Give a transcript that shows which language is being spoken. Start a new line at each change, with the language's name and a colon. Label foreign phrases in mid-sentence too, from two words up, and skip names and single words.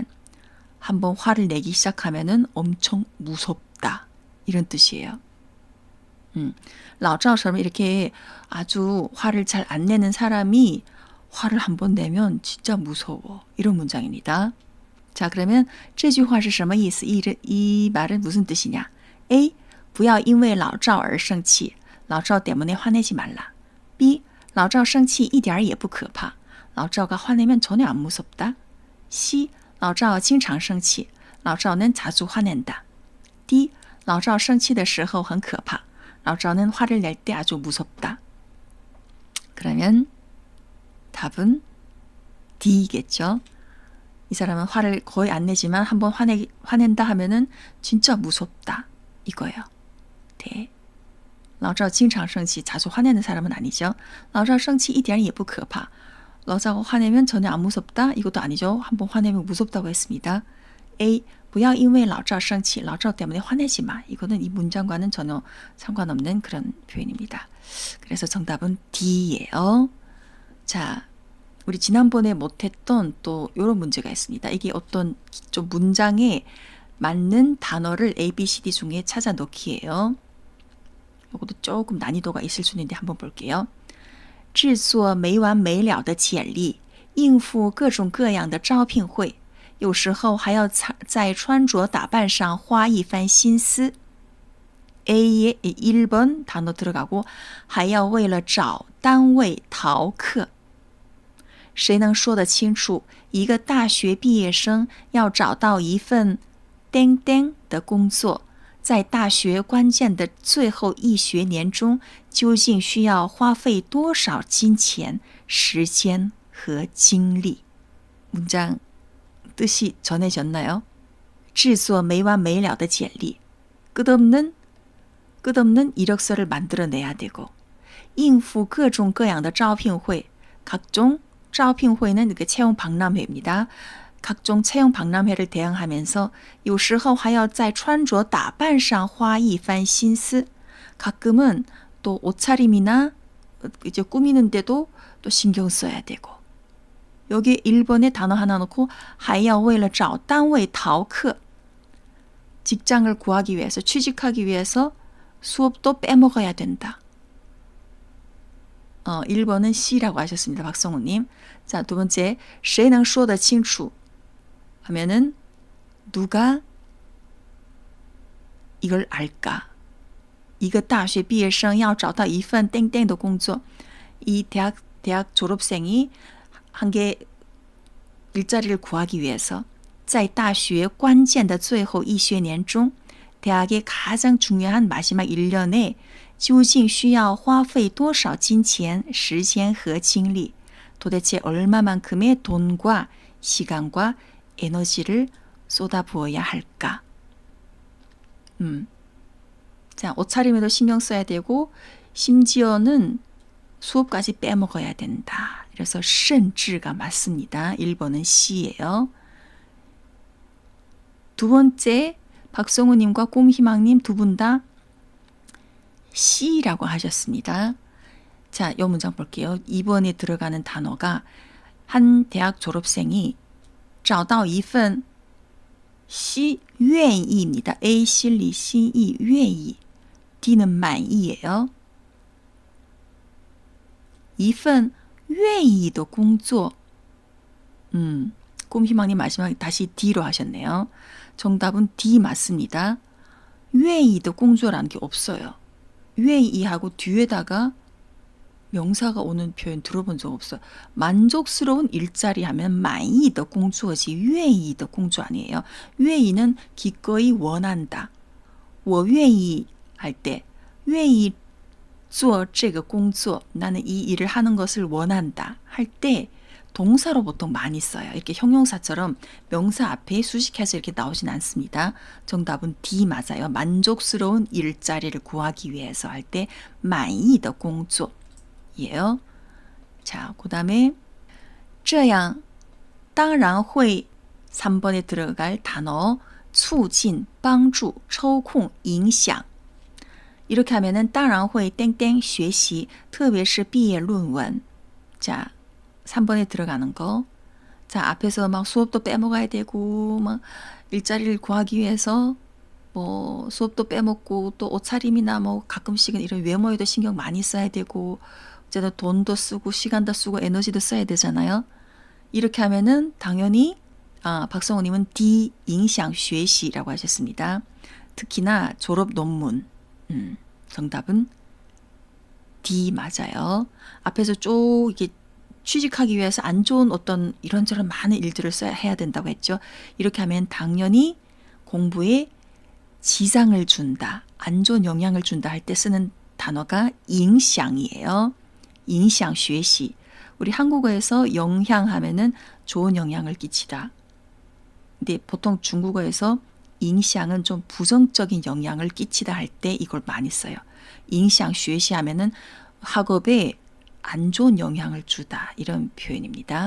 Korean: 한번 화를 내기 시작하면은 엄청 무섭다. 이런 뜻이에요. 老赵 처럼 이렇게 아주 화를 잘 안 내는 사람이 화를 한번 내면 진짜 무서워. 이런 문장입니다. 자, 그러면
Chinese: 这句话是什么意思?
Korean: 이 말은 무슨 뜻이냐? A.
Chinese: 不要因为老赵而生气.
Korean: 老赵 때문에 화내지 말라. B.
Chinese: 老赵生气一点也不可怕.
Korean: 老赵 가 화내면 전혀 안 무섭다. C.
Chinese: 老赵经常生气.
Korean: 老赵 는 자주 화낸다. D.
Chinese: 老赵生气的时候很可怕.
Korean: 老赵 는 화를 낼 때 아주 무섭다. 그러면 답은 D겠죠. 이 사람은 화를 거의 안 내지만 한번 화낸다 하면은 진짜 무섭다. 이거예요. 네.
Chinese: 老赵经常生气,
Korean: 자주 화내는 사람은 아니죠.
Chinese: 老赵生气一点也不可怕.
Korean: 老赵 화내면 전혀 안 무섭다. 이것도 아니죠. 한번 화내면 무섭다고 했습니다. A.
Chinese: 不要因为老赵生气,
Korean: 老赵 때문에 화내지 마. 이거는 이 문장과는 전혀 상관없는 그런 표현입니다. 그래서 정답은 D예요. 자, 우리 지난번에 못했던 또 이런 문제가 있습니다. 이게 어떤 좀 문장의 맞는 단어를 A, B, C, D 중에 찾아 넣기예요. 이것도 조금 난이도가 있을 수 있는데 한번 볼게요.
Chinese: 制作没完没了的简历，应付各种各样的招聘会，有时候还要在穿着打扮上花一番心思。
Korean: A의 1번 단어 들어가고
Chinese: 还要为了找单位逃课。谁能说得清楚一个大学毕业生要找到一份땡땡的工作，在大学关键的最后一学年中，究竟需要花费多少金钱、时间和精力？
Korean: 문장 뜻이 전해졌나요?
Chinese: 制作没完没了的简历，
Korean: 끝없는 이력서를 만들어내야 되고,
Chinese: 应付各种各样的招聘会,
Korean: 각종 招聘会 는 그 채용 박람회입니다. 각종 채용 박람회를 대응하면서
Chinese: 有时候还要在穿着打扮上花一番心思.
Korean: 가끔은 또 옷차림이나 이제 꾸미는데도 또 신경 써야 되고. 여기 1번에 단어 하나 넣고
Chinese: 还要为了找单位逃课.
Korean: 직장을 구하기 위해서, 취직하기 위해서 수업도 빼먹어야 된다. 1번은 C라고 하셨습니다. 박성우님. 자, 두 번째,
Chinese: 谁能说得清楚
Korean: 하면은 누가 이걸 알까?
Chinese: 一个大学毕业生要找到一份땡땡的工作.
Korean: 이 대학 졸업생이 한 개 일자리를 구하기 위해서
Chinese: 在大学关键的最后一学年中,
Korean: 대학의 가장 중요한 마지막 1년에
Chinese: 究竟需要花费多少金钱、时间和精力?
Korean: 도대체 얼마만큼의 돈과 시간과 에너지를 쏟아부어야 할까? 자, 옷차림에도 신경 써야 되고 심지어는 수업까지 빼먹어야 된다. 그래서 甚至가 맞습니다. 1번은 C예요. 두 번째, 박성우님과 꿈희망님 두 분 다 C라고 하셨습니다. 자, 이 문장 볼게요. 2번에 들어가는 단어가 한 대학 졸업생이
Chinese: 找到一份
Korean: C 愿意입니다. A
Chinese: 心里心意愿意
Korean: D는 满意예요.
Chinese: 一份愿意的工作.
Korean: 꿈희망님 마지막에 다시 D로 하셨네요. 정답은 D 맞습니다.
Chinese: 愿意的工作
Korean: 라는 게 없어요. 愿意 하고 뒤에다가 명사가 오는 표현 들어본 적 없어요. 만족스러운 일자리 하면
Chinese: 满意的工作
Korean: 지
Chinese: 愿意的工作
Korean: 아니에요. 愿意 는 기꺼이 원한다.
Chinese: 我愿意
Korean: 할 때
Chinese: 愿意做这个工作
Korean: 나는 이 일을 하는 것을 원한다 할 때 동사로 보통 많이 써요. 이렇게 형용사처럼 명사 앞에 수식해서 이렇게 나오진 않습니다. 정답은 D 맞아요. 만족스러운 일자리를 구하기 위해서 할 때
Chinese: 满意的工作
Korean: 예요. 자, 그 다음에
Chinese: 这样当然会
Korean: 3번에 들어갈 단어
Chinese: 促进, 帮助, 抽空, 影响.
Korean: 이렇게 하면은
Chinese: 当然会 땡땡 学习, 特别是毕业论文.
Korean: 자, 3번에 들어가는 거. 자, 앞에서 막 수업도 빼먹어야 되고, 막 일자리를 구하기 위해서 뭐 수업도 빼먹고 또 옷차림이나 뭐 가끔씩은 이런 외모에도 신경 많이 써야 되고, 어쨌든 돈도 쓰고 시간도 쓰고 에너지도 써야 되잖아요. 이렇게 하면은 당연히 박성우님은 D
Chinese: 影响学习
Korean: 라고 하셨습니다. 특히나 졸업 논문. 정답은 D 맞아요. 앞에서 쭉 이게 취직하기 위해서 안 좋은 어떤 이런저런 많은 일들을 해야 된다고 했죠. 이렇게 하면 당연히 공부에 지장을 준다, 안 좋은 영향을 준다 할 때 쓰는 단어가 影响이에요.
Chinese: 影响学习.
Korean: 우리 한국어에서 영향하면은 좋은 영향을 끼치다. 근데 보통 중국어에서 影响은 좀 부정적인 영향을 끼치다 할 때 이걸 많이 써요.
Chinese: 影响学习
Korean: 하면은 학업에 안 좋은 영향을 주다 이런 표현입니다.